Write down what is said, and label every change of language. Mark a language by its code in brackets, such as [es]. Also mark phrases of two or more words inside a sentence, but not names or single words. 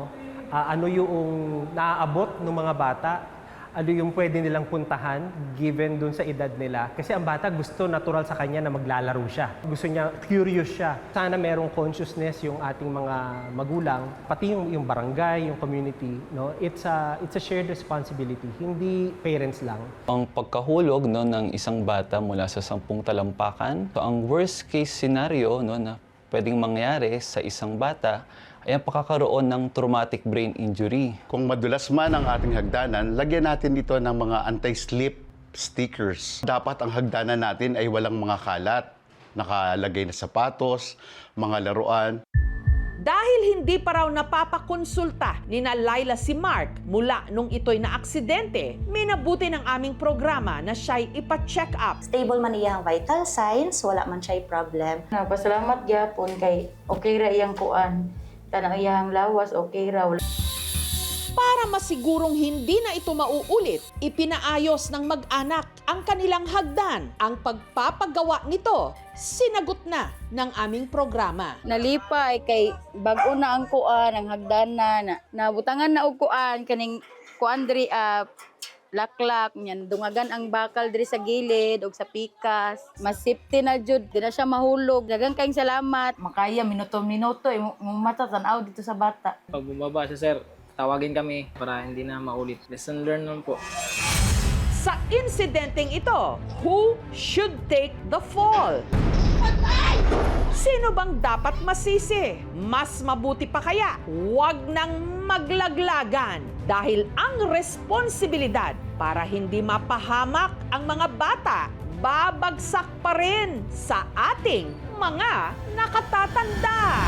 [tl] Ano yung naaabot ng mga bata, ano yung pwede nilang puntahan given doon sa edad nila. Kasi ang bata gusto natural sa kanya na maglalaro siya. Gusto niya, curious siya. Sana merong consciousness yung ating mga magulang, pati yung barangay, yung community, no? [en] It's a shared responsibility, [tl] hindi parents lang. Ang pagkahulog ng isang bata mula sa 10 talampakan, so ang [en] worst case scenario [tl] na pwedeng mangyari sa isang bata ay ang pagkakaroon ng [en] traumatic brain injury. [tl] Kung madulas man ang ating hagdanan, lagyan natin ito ng mga [en] anti-slip stickers. [tl] Dapat ang hagdanan natin ay walang mga kalat, nakalagay na sapatos, mga laruan. Dahil hindi pa raw napapakonsulta ni na Laila si Mark mula nung ito'y naaksidente, minabuti ng aming programa na siya'y ipa-check up. [ceb] Stable man iyang [en] vital signs, [ceb] wala man siya'y problem. Pasalamat gyapon kay okay ra iyang kuan. Tanang iyang lawas okay ra. [tl] Para masigurong hindi na ito mauulit, ipinaayos ng mag-anak ang kanilang hagdan. Ang pagpapagawa nito, sinagot na ng aming programa. [ceb] Nalipay kay bag-o na ang kuan, ang hagdanan, nabutangan na og kuan kaning kuan diri laklak nyan dungagan ang bakal diri sa gilid og sa pikas. Mas safety na jud, di na siya mahulog. Daghang kayong salamat. Makaya minuto-minuto mata tan-aw dito sa bata. [tl] Pag bumaba siya, sir, tawagin kami para hindi na maulit. [en] Lesson learned [tl] naman po. Sa insidenteng ito, [en] who should take the fall? [tl] Sino bang dapat masisi? Mas mabuti pa kaya, huwag nang maglaglagan dahil ang responsibilidad para hindi mapahamak ang mga bata, babagsak pa rin sa ating mga nakatatanda.